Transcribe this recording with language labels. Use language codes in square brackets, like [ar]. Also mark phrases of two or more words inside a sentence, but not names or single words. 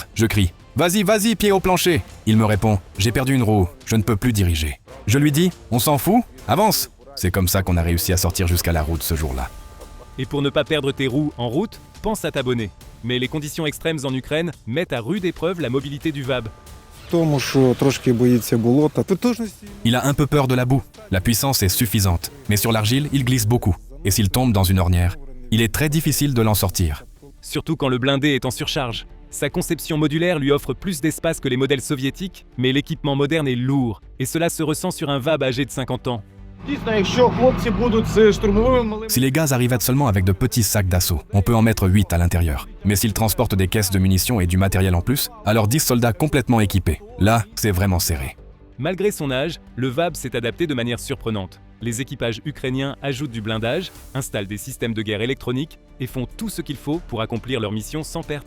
[fr] Je crie « Vas-y, vas-y, pied au plancher !» Il me répond « J'ai perdu une roue, je ne peux plus diriger. » Je lui dis « On s'en fout? Avance !» C'est comme ça qu'on a réussi à sortir jusqu'à la route ce jour-là. Et pour ne pas perdre tes roues en route, pense à t'abonner. Mais les conditions extrêmes en Ukraine mettent à rude épreuve la mobilité du VAB. [uk] Тому, що трошки боїться болота. Тотожності. [fr] Il a un peu peur de la boue. La puissance est suffisante. Mais sur l'argile, il glisse beaucoup. Et s'il tombe dans une ornière, il est très difficile de l'en sortir. Surtout quand le blindé est en surcharge. Sa conception modulaire lui offre plus d'espace que les modèles soviétiques, mais l'équipement moderne est lourd, et cela se ressent sur un VAB âgé de 50 ans. [uk] Дійсно, якщо хлопці будуть з штурмовими малими... [fr] Si les gars arrivent seulement avec de petits sacs d'assaut, on peut en mettre 8 à l'intérieur. Mais s'ils transportent des caisses de munitions et du matériel en plus, alors 10 soldats complètement équipés. Là, c'est vraiment serré. Malgré son âge, le VAB s'est adapté de manière surprenante. Les équipages ukrainiens ajoutent du blindage, installent des systèmes de guerre électroniques et font tout ce qu'il faut pour accomplir leur mission sans perte.